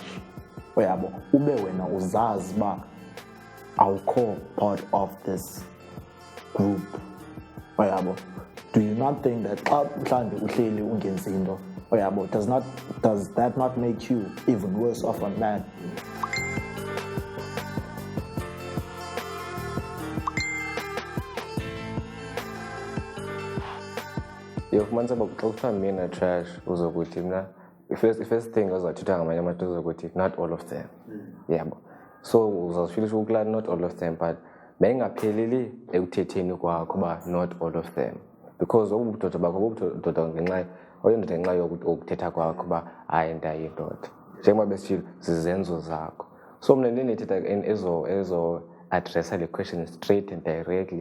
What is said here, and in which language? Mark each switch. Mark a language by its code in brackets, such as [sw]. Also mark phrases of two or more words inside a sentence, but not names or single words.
[xh] Uyabo, ube wena uzazi ba awukho [en] part of this group. [xh] Uyabo, [en] do you not think that [xh] xa mhlambe uhleli ungenzi into, uyabo, [en] does that not make you even worse off a man? [xh] Yokumanisa uba xa kuthiwa [en] men are trash [xh] uzokuthi mna [en] first thing [xh] ozawuthetha ngamanye amadoda uzokuthi [en] not all of them. [xh] Yabo, so uzawufilisha ukulala [en] not all of them, [xh] but mayingapheleli ekuthetheni kwakho uba [en] not all of them, [xh] because obudoda bakho obudoda ngenxa oyindoda ngenxa yokuthetha kwakho uba hayi ndayindoda njengoba besitshilo zizenzo zakho. So mna ndinethetha ezo addressa le [en] question straight and directly.